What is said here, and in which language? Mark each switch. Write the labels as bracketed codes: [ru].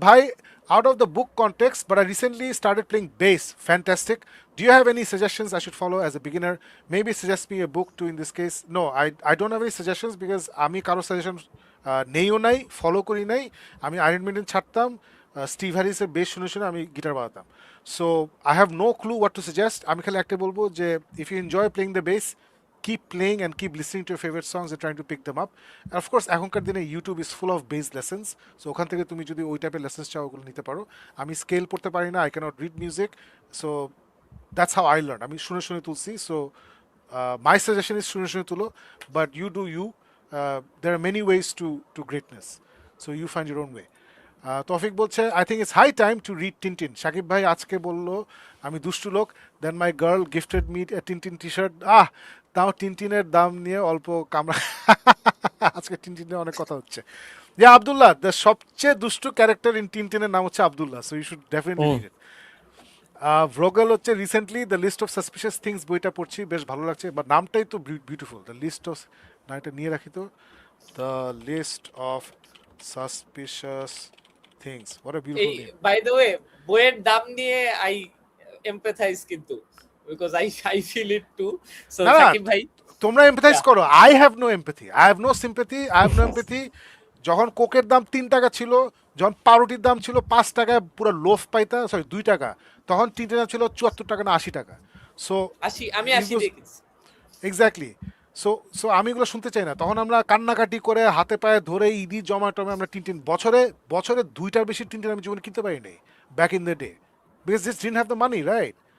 [en] Bhai, out of the book context, but I recently started playing bass. Fantastic. Do you have any suggestions I should follow as a beginner? Maybe suggest me a book too in this case. No, I don't have any suggestions because [bn] আমি কারো suggestion নেইও নাই, follow করি নাই। আমি iron maiden ছাড়তাম, Steve হ্যারিসের base শুনে শুনে আমি guitar বাজাতাম। [en] So I have no clue what to suggest. [bn] আমি খালি একটা বলবো যে [en] if you enjoy playing the bass, keep playing and keep listening to your favorite songs and trying to pick them up. And of course [bn] এখনকার দিনে YouTube [en] is full of bass lessons, so [bn] ওখান থেকে তুমি যদি ওই টাইপের lessons চাও ওগুলো নিতে পারো। আমি স্কেল পড়তে পারি না, [en] I cannot read music, so that's how I learned. [bn] আমি শুনে শুনে তুলছি, [en] so my suggestion is [bn] শুনে শুনে তুলো, [en] but you do you. There are many ways to greatness, so you find your own way. [bn] তৌফিক বলছে [en] I think it's high time to read Tintin. [bn] Shakib ভাই আজকে বললো আমি দুষ্টু লোক, [en] Then my girl gifted me Tintin T shirt. [bn] তাও টিনটিনের দাম নিয়ে অল্প কামড়া। আজকে টিনটিনের অনেক কথা হচ্ছে। [en] Abdullah, the [bn] সবচেয়ে দুষ্টু [en] character in [bn] টিনটিনের নাম হচ্ছে Abdullah, [en] So you should definitely read it. [bn] ভ্রগল হচ্ছে recently the list of suspicious things বইটা পড়ছি, বেশ ভালো লাগছে, বা নামটাই তো বিউটিফুল, দ্য লিস্ট অফ, না এটা নিয়ে রাখি তো, the list of suspicious things. [en] What a beautiful name. By the way, [bn] বইয়ের দাম নিয়ে [en] I empathize [bn] কিন্তু, [en] because I feel it too. So Sakib ভাই [bn] তোমরা এমপ্যাথাইজ করো, [en] I have no empathy, I have no sympathy, I have no empathy. [bn] যখন কোকের দাম 3 টাকা ছিল, যখন পাউরুটির দাম ছিল 5 টাকায় পুরো লোফ পাইতা, সরি 2 টাকা, তখন তিনটে দাম ছিল 74 টাকা না 80 টাকা। সো 80, আমি 80 দেখেছি এক্স্যাক্টলি। সো আমি এগুলো শুনতে চাই না। তখন আমরা কান্নাকাটি করে হাতে পায়ে ধরে ইডি জমা টমে আমরা টিনটিন, বছরে 2টার বেশি টিনটিন আমি জীবনে কিনতে পারি নাই [en] Back in the day, because this didn't have the money, right?